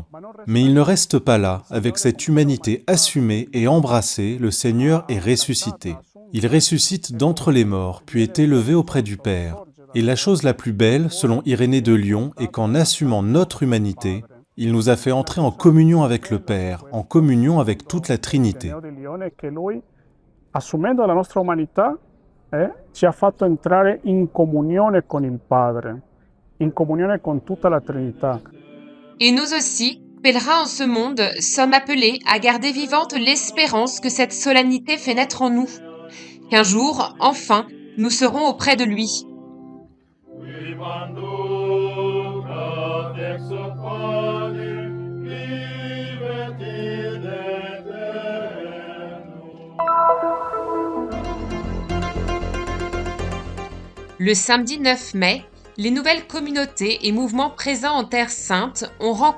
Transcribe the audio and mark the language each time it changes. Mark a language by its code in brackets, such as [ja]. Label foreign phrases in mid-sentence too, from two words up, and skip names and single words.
[fr] Mais il ne reste pas là, avec cette humanité assumée et embrassée, le Seigneur est ressuscité. Il ressuscite d'entre les morts, puis est élevé auprès du Père. Et la chose la plus belle, selon Irénée de Lyon, est qu'en assumant notre humanité, il nous a fait entrer en communion avec le Père, en communion avec toute la Trinité. [it] Assumendo la nostra umanità, ci ha fatto entrare in comunione con il Padre, in comunione con tutta la Trinità. [fr] Et nous aussi, pèlerins en ce monde, sommes appelés à garder vivante l'espérance que cette solennité fait naître en nous. Qu'un jour, enfin, nous serons auprès de lui. Le samedi 9 mai, les nouvelles communautés et mouvements présents en Terre Sainte ont rencontré